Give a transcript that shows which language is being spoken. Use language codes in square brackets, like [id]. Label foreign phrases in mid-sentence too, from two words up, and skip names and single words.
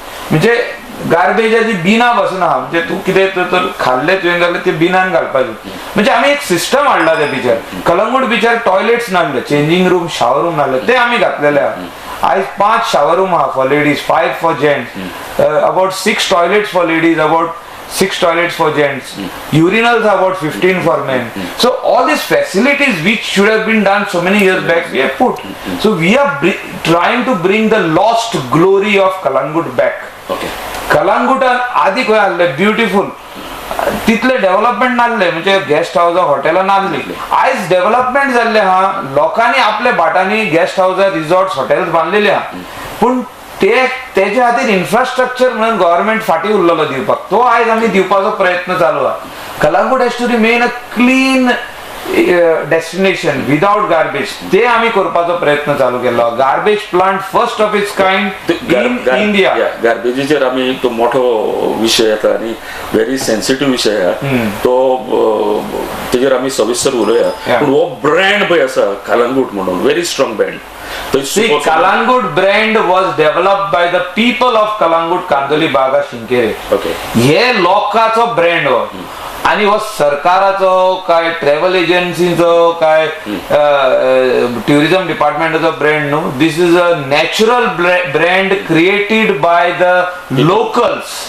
[kok] म्हणजे गार्बेजाची बिनां बसून आहा, म्हणजे तू कितें तर खाल्ले तुवें जाल्यार ते बिनान घालपाचे. म्हणजे आमी एक सिस्टम हाडला त्या बिचार. कलंगूट बिचार टॉयलेट्स नासले, [en] changing room, shower room [kok] नासले, ते आमी घातलेले आहा. [en] आयज 5 shower room आहा for ladies, 5 for gents, about 6 toilets for ladies, about 6 toilets for gents, urinals are about 15 for men. So all these facilities which should have been done so many years back, we have put. So we are trying to bring the lost glory of Kalangut back. Okay. [kok] कलंगुटान आधी खंय आसले ब्युटिफूल, तितले डेव्हलपमेंट नासले, म्हणजे [en] guest house [kok] हॉटेलां नासली. आयज डेव्हलपमेंट जाल्ले आहा, लोकांनी आपल्या बाटांनी [en] guest house resorts hotels [kok] बांदलेले आहा. पूण तेच्या खातीर इन्फ्रास्ट्रक्चर म्हणून गव्हर्नमेंट फाटी उरलेलो दिवपाक, तो आयज आमी दिवपाचो प्रयत्न चालू आहा. [en] Kalangut has to remain a clean destination without garbage, [kok] ते आमी करपाचो प्रयत्न चालू केलो. [en] Garbage plant first of its kind in India. [kok] गार्बेजीचेर आमी तो मोठो विषय येता आणि [en] very sensitive [kok] विषय आहे तो, तेजेर आमी सविस्तर उलोवया. पूण हो ब्रँड पळय आसा कलंगूट म्हणून, [en] very strong brand. See, Kalangut brand was developed by the people of Kalangut Kandoli Baga Shinkere. Okay. [kok] हे लोकांचो ब्रँड हो, आणि हो सरकाराचो काय ट्रॅव्हल एजन्सीचो काय टुरिझम डिपार्टमेंटाचो ब्रँड न्हू. [en] This is a natural brand created by the locals.